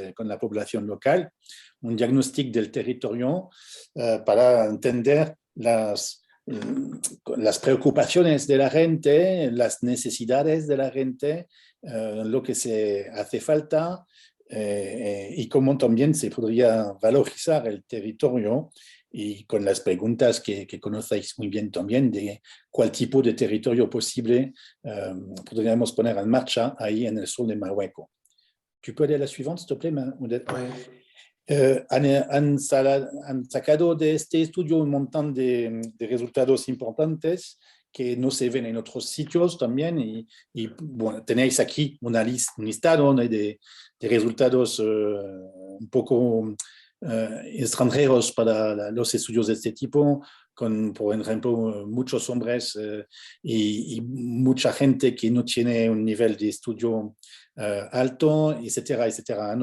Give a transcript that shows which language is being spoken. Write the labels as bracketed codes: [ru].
[es] Con la población local, un diagnóstico del territorio para entender las preocupaciones de la gente, las necesidades de la gente, lo que se hace falta y cómo también se podría valorizar el territorio, y con las preguntas que conocéis muy bien también de cuál tipo de territorio posible podríamos poner en marcha ahí en el sur de Marruecos. [fr] ¿Tu peux aller a la suivante, s'il te plaît, Odette? [es] Han sacado de este estudio un montón de resultados importantes que no se ven en otros sitios también, y bueno, tenéis aquí un listado de resultados un poco extranjeros para los estudios de este tipo, con, por ejemplo, muchos hombres y mucha gente que no tiene un nivel de estudio alto, etcétera, etcétera.